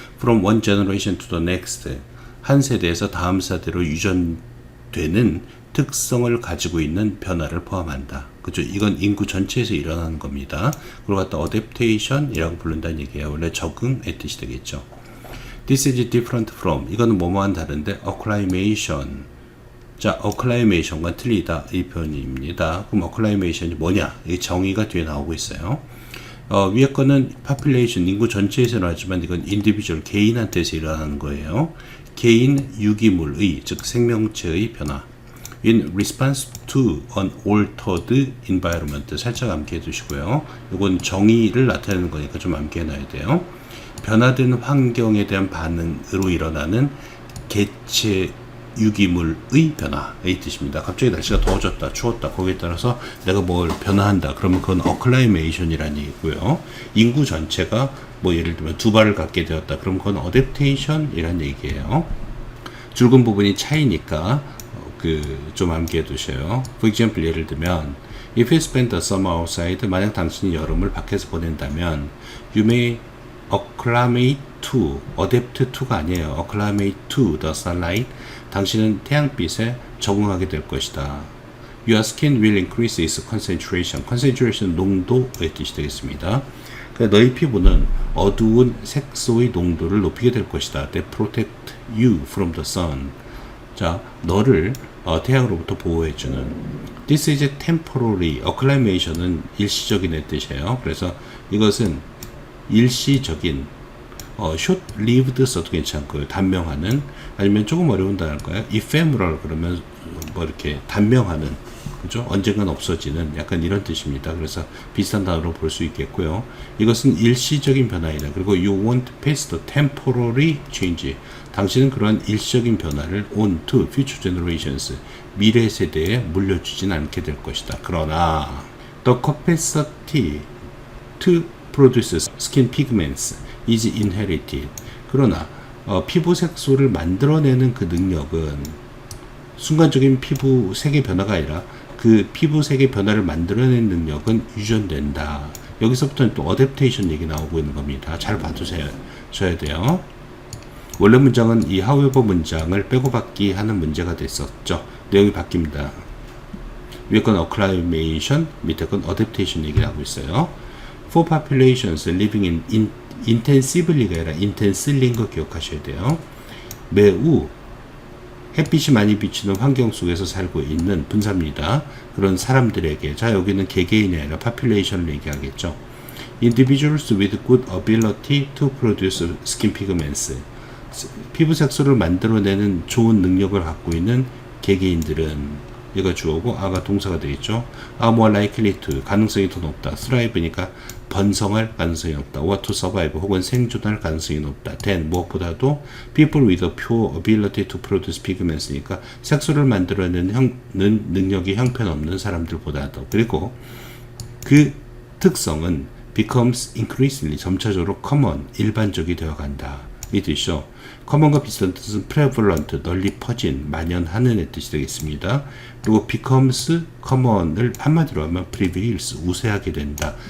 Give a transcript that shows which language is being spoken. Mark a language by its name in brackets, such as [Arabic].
[English] From one generation to the next, [Korean] 한 세대에서 다음 세대로 유전되는 특성을 가지고 있는 변화를 포함한다. 그죠? 이건 인구 전체에서 일어나는 겁니다. 그걸 갖다 adaptation이라고 부른다는 얘기예요. 원래 적응의 뜻이 되겠죠. [English] This is different from, [Korean] 이거는 뭐뭐한 다른데 [English] acclimation. [Korean] 자, acclimation과 틀리다 이 표현입니다. 그럼 acclimation이 뭐냐? 이 정의가 뒤에 나오고 있어요. 위에 거는 population, 인구 전체에서 일어나지만 이건 individual, 개인한테서 일어나는 거예요. 개인 유기물의, 즉 생명체의 변화. [English] In response to an altered environment, [Korean] 살짝 암기해 두시고요. 이건 정의를 나타내는 거니까 좀 암기해 놔야 돼요. 변화된 환경에 대한 반응으로 일어나는 개체 유기물의 변화의 뜻입니다. 갑자기 날씨가 더워졌다, 추웠다, 거기에 따라서 내가 뭘 변화한다. 그러면 그건 acclimation이라는 얘기고요. 인구 전체가 예를 들면 두 발을 갖게 되었다. 그럼 그건 adaptation이라는 얘기예요. 줄근 부분이 차이니까 좀 암기해 두셔요. [English] For example, [Korean] 예를 들면 [English] if you spend the summer outside, [Korean] 만약 당신이 여름을 밖에서 보낸다면 [English] you may acclimate to, adapt to가 아니에요. acclimate to the sunlight, [Korean] 당신은 태양빛에 적응하게 될 것이다. [English] Your skin will increase its concentration. [Korean] concentration 농도의 뜻이 되겠습니다. 그러니까 너희 피부는 어두운 색소의 농도를 높이게 될 것이다. [English] They protect you from the sun. [Korean] 자, 너를 태양으로부터 보호해주는. [English] This is temporary. [Korean] acclimation은 일시적인의 뜻이에요. 그래서 이것은 일시적인, short-lived 써도 괜찮고요. 단명하는, 아니면 조금 어려운 단어일까요? ephemeral 그러면 이렇게 단명하는, 그죠? 언젠간 없어지는 약간 이런 뜻입니다. 그래서 비슷한 단어로 볼 수 있겠고요. 이것은 일시적인 변화이다. 그리고 [English] you won't pass the temporary change. [Korean] 당신은 그러한 일시적인 변화를 [English] on to future generations, [Korean] 미래 세대에 물려주진 않게 될 것이다. 그러나 [English] the capacity to produce skin pigments is inherited. [Korean] 그러나 피부 색소를 만들어내는 그 능력은 순간적인 피부 색의 변화가 아니라 그 피부 색의 변화를 만들어내는 능력은 유전된다. 여기서부터는 또 adaptation 얘기 나오고 있는 겁니다. 잘 봐두셔야 돼요. 원래 문장은 이 however 문장을 빼고 받기 하는 문제가 됐었죠. 내용이 바뀝니다. 위에 건 acclimation, 밑에 건 adaptation 얘기를 하고 있어요. [English] For populations living in intensively가 아니라 intensely [Korean] 인 거 기억하셔야 돼요. 매우 햇빛이 많이 비치는 환경 속에서 살고 있는 분사입니다. 그런 사람들에게, 자, 여기는 개개인이 아니라 population을 얘기하겠죠. [English] Individuals with good ability to produce skin pigments. [Korean] 피부 색소를 만들어내는 좋은 능력을 갖고 있는 개개인들은, 얘가 주어고 아가 동사가 되겠죠. [English] are more likely to, [Korean] 가능성이 더 높다. thrive니까 번성할 가능성이 높다. [English] or to survive, [Korean] 혹은 생존할 가능성이 높다. [English] than, [Korean] 무엇보다도 [English] people with a pure ability to produce pigments니까 [Korean] 색소를 만들어내는 능력이 형편없는 사람들보다도. 그리고 그 특성은 [English] becomes increasingly, [Korean] 점차적으로 common, 일반적이 되어간다. 이 뜻이죠. common과 비슷한 뜻은 prevalent, 널리 퍼진, 만연하는 뜻이 되겠습니다. 그리고 [English] becomes common [Korean] 을 한마디로 하면 prevails, 우세하게 된다.